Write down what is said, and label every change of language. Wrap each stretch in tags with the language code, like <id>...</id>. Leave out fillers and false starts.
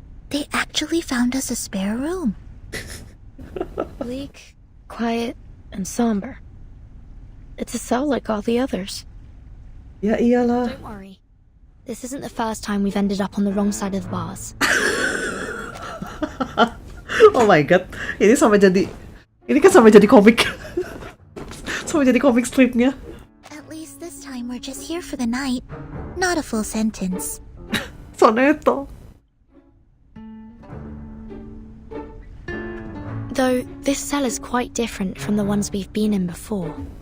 <en>They actually found us a spare room. Bleak, quiet, and somber. It's a cell like all the others.</en> <id>Ya iyalah.</id> <en>Don't worry. This isn't the first time we've ended up on the wrong side of the bars. Oh my god.</en> <id>Ini kan sampai jadi komik. Sampai jadi komik stripnya.</id> <en>At least this time we're just here for the night, not a full sentence. Soneto. Though this cell is quite different from the ones we've been in before.</en>